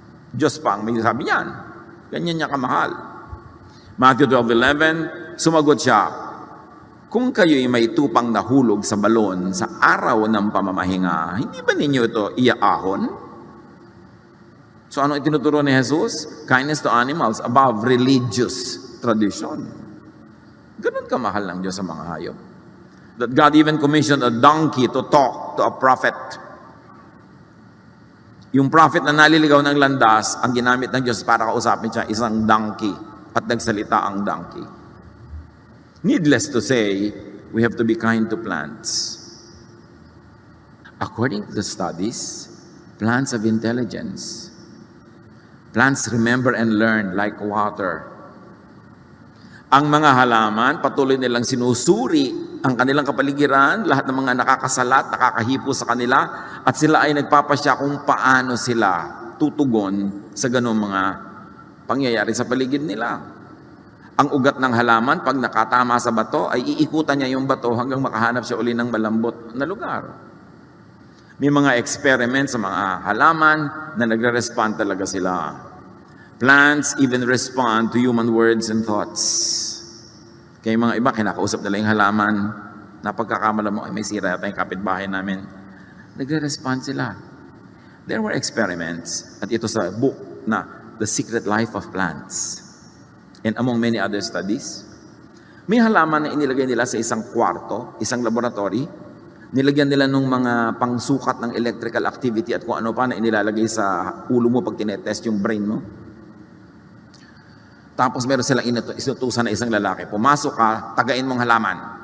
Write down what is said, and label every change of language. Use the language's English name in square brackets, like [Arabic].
[Filipino] Diyos pa ang may sabi niyan. Ganyan niya kamahal. Matthew 12:11, sumagot siya, kung kayo'y may tupang nahulog sa balon sa araw ng pamamahinga, hindi ba ninyo ito iaahon? So ano itinuturo ni Jesus? [English] Kindness to animals above religious tradition. [Filipino] Ganun kamahal ng Diyos sa mga hayop. [English] That God even commissioned a donkey to talk to a prophet. [Filipino] Yung prophet na naliligaw ng landas, ang ginamit ng Diyos para kausapin siya, isang donkey. At nagsalita ang donkey. [English] Needless to say, we have to be kind to plants. According to the studies, plants have intelligence. Plants remember and learn like water. [Filipino] Ang mga halaman, patuloy nilang sinusuri ang kanilang kapaligiran, lahat ng mga nakakasalat, nakakahipo sa kanila, at sila ay nagpapasya kung paano sila tutugon sa ganung mga pangyayari sa paligid nila. Ang ugat ng halaman, pag nakatama sa bato, ay iikutan niya yung bato hanggang makahanap siya uli ng malambot na lugar. May mga experiments sa mga halaman na nagre-respond talaga sila. [English] Plants even respond to human words and thoughts. [Filipino] Kaya mga iba, kinakausap nila yung halaman, napagkakamala mo, ay may sira yata yung kapitbahay namin. Nagre-respond sila. [English] There were experiments, [Filipino] at ito sa book na [English] The Secret Life of Plants. And among many other studies, [Filipino] may halaman na inilagay nila sa isang kwarto, isang laboratory, nilagyan nila ng mga pangsukat ng electrical activity at kung ano pa na inilalagay sa ulo mo pag tinetest yung brain mo. Tapos meron silang inutusan na isang lalaki, pumasok ka, tagain mong halaman.